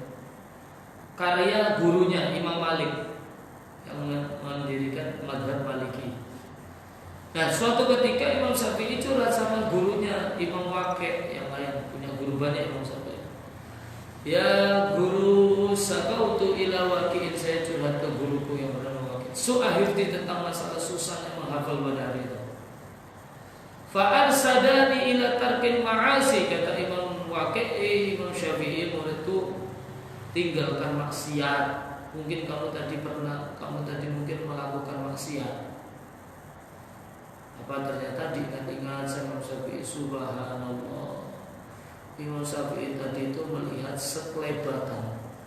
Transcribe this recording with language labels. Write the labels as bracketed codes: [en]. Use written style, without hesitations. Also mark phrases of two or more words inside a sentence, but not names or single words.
[id] Karya gurunya Imam Malik yang mendirikan mazhab Maliki. Nah, suatu ketika Imam Syafi'i curhat sama gurunya Imam Waqi' yang lain, punya guru banyak Imam Syafi'i. Ya guru, [ar] شكوت إلى وكيع, [id] saya curhat ke guruku yang bernama Waqi'. Su'ahirti, tentang masalah susahnya menghafal pada hari itu. [ar] فأرشدني إلى ترك المعاصي, [id] kata Imam Waqi', Imam Syafi'i muridku, tinggalkan maksiat. Mungkin kamu tadi mungkin melakukan maksiat. Apa ternyata diingat-ingat sama Imam Syafi'i, subhanallah, Imam Syafi'i tadi itu melihat sekelebatan.